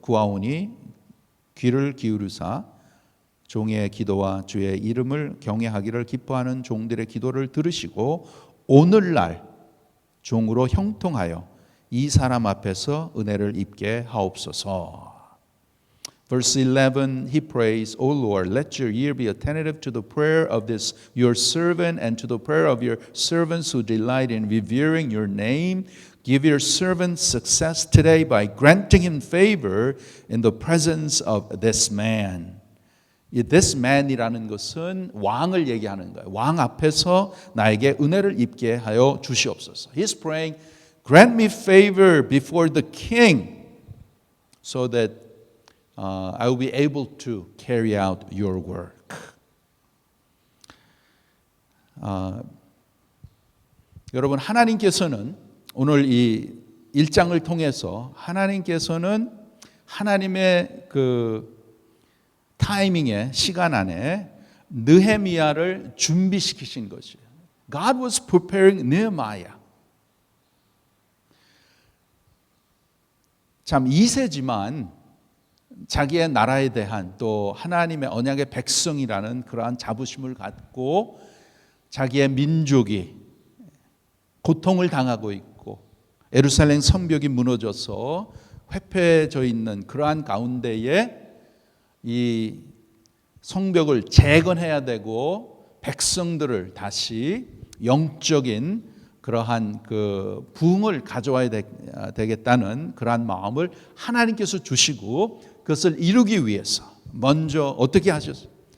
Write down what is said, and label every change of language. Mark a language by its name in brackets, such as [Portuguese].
[Korean] 구하오니 귀를 기울이사 종의 기도와 주의 이름을 경외하기를 기뻐하는 종들의 기도를 들으시고 오늘날 종으로 형통하여 이 사람 앞에서 은혜를 입게 하옵소서. [English] Verse 11, he prays, O Lord, let your ear be attentive to the prayer of this your servant and to the prayer of your servants who delight in revering your name. Give your servant success today by granting him favor in the presence of this man. [Korean] 이 [English] this man [Korean] 이라는 것은 왕을 얘기하는 거예요. 왕 앞에서 나에게 은혜를 입게 하여 주시옵소서. [English] He's praying, grant me favor before the king so that I will be able to carry out your work. [Korean] 여러분, 하나님께서는 오늘 이 1장을 통해서 하나님께서는 하나님의 그 타이밍의 시간 안에 느헤미야를 준비시키신 것이에요. [English] God was preparing Nehemiah. [Korean] 참 2세지만 자기의 나라에 대한 또 하나님의 언약의 백성이라는 그러한 자부심을 갖고 자기의 민족이 고통을 당하고 있고 예루살렘 성벽이 무너져서 회폐해져 있는 그러한 가운데에 이 성벽을 재건해야 되고 백성들을 다시 영적인 그러한 그 부흥을 가져와야 되겠다는 그러한 마음을 하나님께서 주시고 그것을 이루기 위해서 먼저 어떻게 하셨어요?